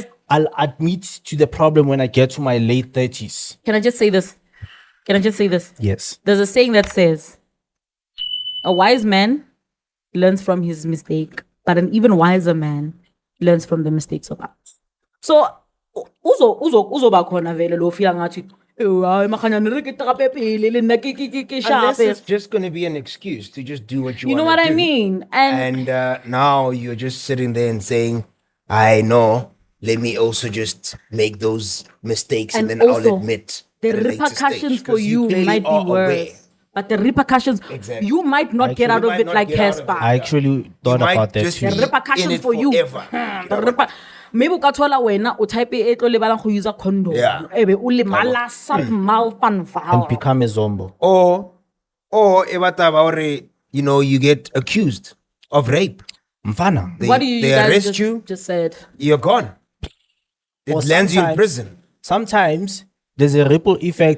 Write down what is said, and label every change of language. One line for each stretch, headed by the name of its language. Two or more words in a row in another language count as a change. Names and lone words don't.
English: I'll admit to the problem when I get to my late 30s. Can I just say this? Yes. There's a saying that says, a wise man learns from his mistake, but an even wiser man learns from the mistakes of others. So,
Zulu: uzo bakhona vele lo feel ngathi
English: unless it's just going to be an excuse to just do what you want to do. You know what I mean? And now you're just sitting there and saying, I know, let me also just make those mistakes and then also, I'll admit the repercussions for you might be worse. But the repercussions, you might not get out of it like Cassper. I actually thought about that too. The repercussions for you. Maybe you
Tswana: thola wena o type e tlo lebalang go use condom. Ebe o lemala somehow
English: and become a zombie. Or you get accused of rape. Mfana. What do you they guys arrest you? Just said You're gone. It lands you in prison. Sometimes there's a ripple effect.